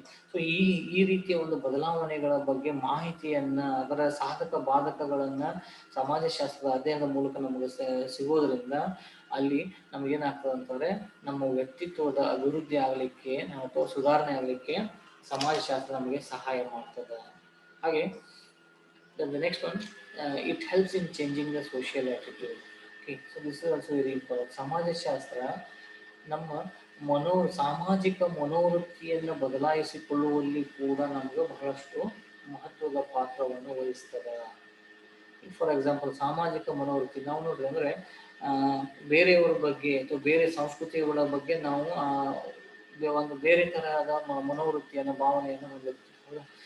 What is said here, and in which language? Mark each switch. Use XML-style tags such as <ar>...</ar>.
<kn>So ಈ ರೀತಿಯ ಒಂದು ಬದಲಾವಣೆಗಳ ಬಗ್ಗೆ ಮಾಹಿತಿಯನ್ನ, ಅದರ ಸಾಧಕ ಬಾಧಕಗಳನ್ನ ಸಮಾಜಶಾಸ್ತ್ರದ ಅಧ್ಯಯನದ ಮೂಲಕ ನಮಗೆ ಸಿಗೋದ್ರಿಂದ ಅಲ್ಲಿ ನಮಗೇನಾಗ್ತದೆ ಅಂತಂದ್ರೆ ನಮ್ಮ ವ್ಯಕ್ತಿತ್ವದ ಅಭಿವೃದ್ಧಿ ಆಗ್ಲಿಕ್ಕೆ ಅಥವಾ ಸುಧಾರಣೆ ಆಗ್ಲಿಕ್ಕೆ ಸಮಾಜಶಾಸ್ತ್ರ ನಮಗೆ ಸಹಾಯ ಮಾಡ್ತದೆ.</kn> <en>ಹಾಗೆ the next one, it helps in changing the social attitude. Okay, so this is also very important.</en> <kn>ಸಮಾಜಶಾಸ್ತ್ರ ನಮ್ಮ ಸಾಮಾಜಿಕ ಮನೋವೃತ್ತಿಯನ್ನು ಬದಲಾಯಿಸಿಕೊಳ್ಳುವಲ್ಲಿ ಕೂಡ ನಮಗೆ ಬಹಳಷ್ಟು ಮಹತ್ವದ ಪಾತ್ರವನ್ನು ವಹಿಸ್ತದೆ. ಫಾರ್ ಎಕ್ಸಾಂಪಲ್ ಸಾಮಾಜಿಕ ಮನೋವೃತ್ತಿ ನಾವು ನೋಡ್ರಿ ಅಂದ್ರೆ ಬೇರೆಯವರ ಬಗ್ಗೆ ಅಥವಾ ಬೇರೆ ಸಂಸ್ಕೃತಿಗಳ ಬಗ್ಗೆ ನಾವು ಒಂದು ಬೇರೆ ತರಹದ ಮನೋವೃತ್ತಿಯನ್ನು, ಭಾವನೆಯನ್ನು ಹೊಂದಿರ್ತೀವಿ.</kn>